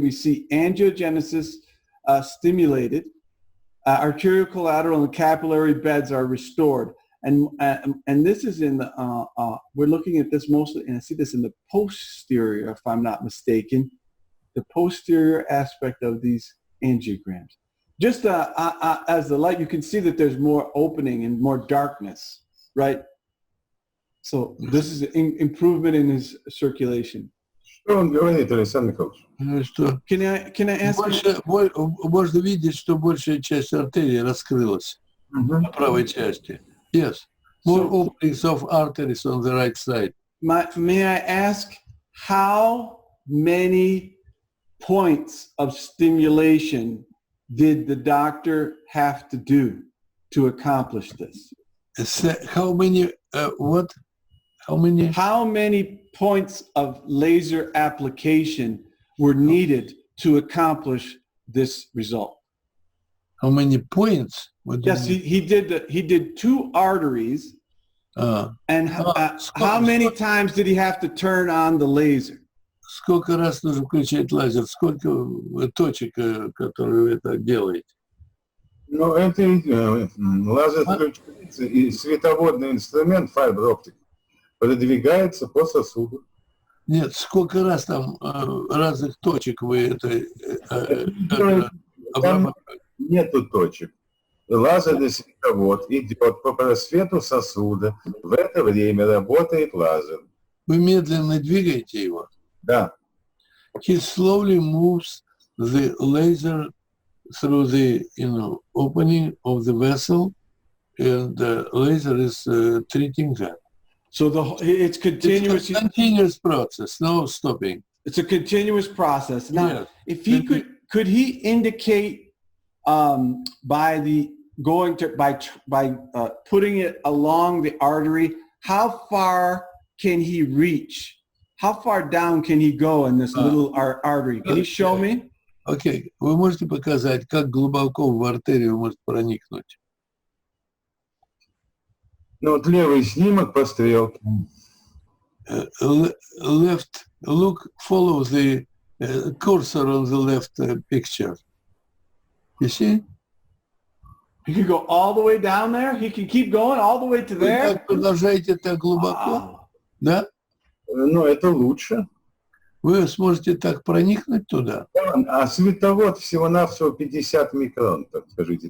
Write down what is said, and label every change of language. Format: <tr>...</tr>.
<en>We see angiogenesis stimulated, arterial collateral and capillary beds are restored, and this is in the we're looking at this mostly, and I see this in the posterior, if I'm not mistaken, the posterior aspect of these angiograms. Just as the light, you can see that there's more opening and more darkness, right? So this is an improvement in his circulation.</en> <ru>Что он говорит, Александр Николаевич?</ru> <en>Can I ask?</en> <ru>Можно видеть, что большая часть артерии раскрылась на правой части.</ru> <en>Yes. More openings of arteries on the right side. May I ask how many points of stimulation did the doctor have to do to accomplish this? How many, what? How many? How many points of laser application were needed to accomplish this result? How many points? Yes, he did 2 arteries. And how many times did he have to turn on the laser?</en> <ru>Сколько раз нужно включать лазер? Сколько точек, которые вы это делаете? Ну, это лазер включается, и световодный инструмент, файбер-оптик, продвигается по сосуду. Нет, сколько раз там разных точек вы это там нету точек. Лазерный световод идет по просвету сосуда. В это время работает лазер. Вы медленно двигаете его? Да.</ru> <en>He slowly moves the laser through the opening of the vessel, and the laser is treating that. So it's continuous. It's a continuous process, no stopping. It's a continuous process. Now, if he could he indicate by putting it along the artery, how far can he reach? How far down can he go in this little artery? Can you show me? Okay.</en> <ru>Вы можете показать, как глубоко в артерию может проникнуть? Ну, вот левый снимок по стрелке.</ru> <en>Left, follow the cursor on the left picture. You see? He can go all the way down there? He can keep going all the way to there?</en> <ru>Вы продолжаете так глубоко? Да? Ну, это лучше. Вы сможете так проникнуть туда? А световод всего-навсего 50 микрон, так скажите.</ru>